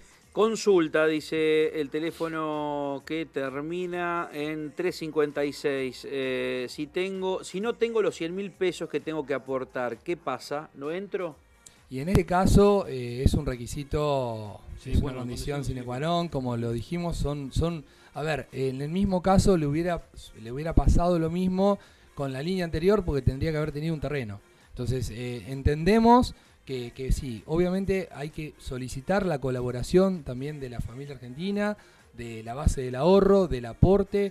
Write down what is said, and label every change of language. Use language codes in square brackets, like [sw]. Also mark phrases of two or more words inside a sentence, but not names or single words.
[es] Consulta, dice el teléfono que termina en 356. Si no tengo los 100.000 pesos que tengo que aportar, ¿qué pasa? ¿No entro? Y en este caso es un requisito, es una condición [la] sine qua non, [es] como lo dijimos, a ver, en el mismo caso le hubiera pasado lo mismo con la línea anterior, porque tendría que haber tenido un terreno. Entonces, entendemos que sí, obviamente hay que solicitar la colaboración también de la familia argentina, de la base del ahorro, del aporte.